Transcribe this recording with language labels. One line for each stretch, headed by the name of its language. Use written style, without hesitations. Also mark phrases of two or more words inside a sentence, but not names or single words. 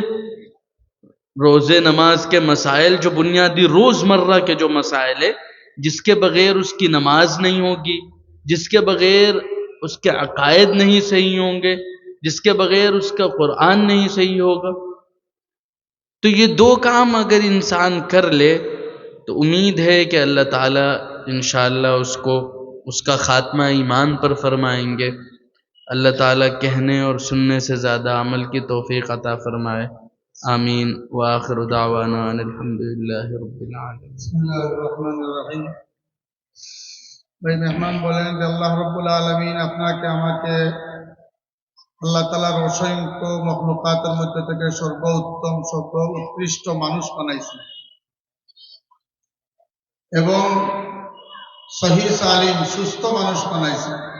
Urdu: روزے نماز کے مسائل، جو بنیادی روز مرہ کے جو مسائل ہیں، جس کے بغیر اس کی نماز نہیں ہوگی، جس کے بغیر اس کے عقائد نہیں صحیح ہوں گے، جس کے بغیر اس کا قرآن نہیں صحیح ہوگا، تو یہ 2 کام اگر انسان کر لے تو امید ہے کہ اللہ تعالیٰ انشاءاللہ اس کا خاتمہ ایمان پر فرمائیں گے۔ اللہ تعالیٰ کہنے اور سننے سے زیادہ عمل کی توفیق عطا فرمائے، آمین۔
Arabic: وآخر دعوانا ان الحمدللہ رب العالمین۔ بسم اللہ الرحمن الرحیم۔
Urdu: بھائی مہمان
Bangla: বলেন যে আল্লাহ রব্বুল আলামিন আপনাকে আমাকে আল্লাহ তাআলা অসংখ্য মখলুকাতের মধ্যে থেকে সর্বোত্তম সর্বোৎকৃষ্ট মানুষ বানাইছেন এবং সহিহ সালিম সুস্থ মানুষ বানাইছেন।